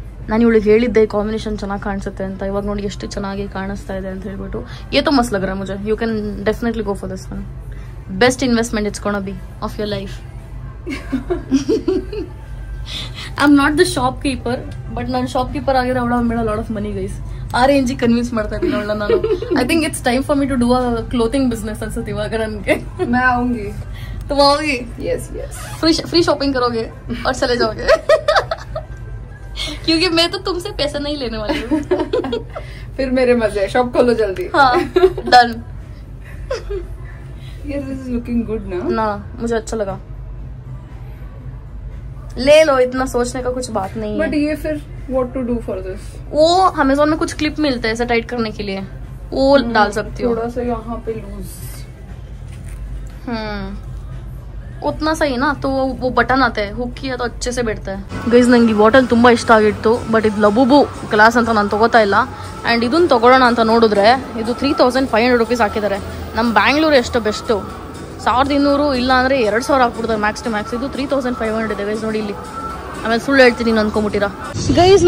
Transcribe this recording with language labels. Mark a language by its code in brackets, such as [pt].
[kn] ನಾನು ಇವಳಿಗೆ ಹೇಳಿದ್ದೆ ಕಾಂಬಿನೇಷನ್ ಚೆನ್ನಾಗಿ ಕಾಣಿಸುತ್ತೆ ಅಂತ. ಇವಾಗ ನೋಡಿ ಎಷ್ಟು ಚೆನ್ನಾಗಿ ಕಾಣಿಸ್ತಾ ಇದೆ ಅಂತ ಹೇಳ್ಬಿಟ್ಟು. [hi] ये तो मस्त लग रहा है मुझे. [en] You can definitely go for this one. Best investment it's gonna be of your life. I'm not the shopkeeper, but [kn] ನಾನು shopkeeper ಆಗಿದ್ರೆ ಅವಳ [en] made a lot of money, guys. [kn] ಆ ರೇಂಜಿಗೆ ಕನ್ವಿನ್ಸ್ ಮಾಡ್ತಾ ಇದ್ದೀನಿ ಅವಳನ್ನ ನಾನು. [en] I think it's time for me to do a clothing business [kn] ಅನ್ಸುತ್ತೆ ಇವಾಗ ನನಗೆ. [hi] मैं आऊंगी. तुम आओगी? [en] Yes. [hi] फ्री शॉपिंग करोगे और चले जाओगे. क्योंकि मैं तो तुमसे पैसा नहीं लेने वाली हूँ. फिर मेरे मजे. शॉप खोलो जल्दी. हाँ, done. [en] Yes, this is looking good ना. [hi] मुझे अच्छा लगा. ले लो, इतना सोचने का कुछ बात नहीं है. बट ये फिर [en] what to do for this? [hi] वो अमेज़न में कुछ क्लिप मिलते हैं ऐसे टाइट करने के लिए, वो डाल सकती हो. थोड़ा सा यहाँ पे लूज. उतना सही ना. तो वो बटन आते हैं, हुक किया तो अच्छे से बैठता है. [kn] ಗೈಸ್ ನಂಗೆ ಈ ಬಾಟಲ್ ತುಂಬಾ ಇಷ್ಟ ಆಗಿತ್ತು. ಬಟ್ ಇದು ಲಬುಬು ಗ್ಲಾಸ್ ಅಂತ ನಾನು ತಗೋತಾ ಇಲ್ಲ. ಆ್ಯಂಡ್ ಇದನ್ನು ತಗೊಳ್ಳೋಣ ಅಂತ ನೋಡಿದ್ರೆ ಇದು 3500 rupees ಹಾಕಿದ್ದಾರೆ. ನಮ್ಮ ಬ್ಯಾಂಗ್ಳೂರು ಎಷ್ಟು ಬೆಸ್ಟು. 1200 ಇಲ್ಲ ಅಂದರೆ 2000 ಹಾಕ್ಬಿಡ್ತಾರೆ [en] Max to max. [kn] ಇದು 3500 ಇದೆ ಗೈಸ್. ನೋಡಿ ಇಲ್ಲಿ. ಆಮೇಲೆ ಸುಳ್ಳು ಹೇಳ್ತೀನಿ ಅನ್ಕೊಂಬಿಟ್ಟಿರಾ ಗೈಸ್.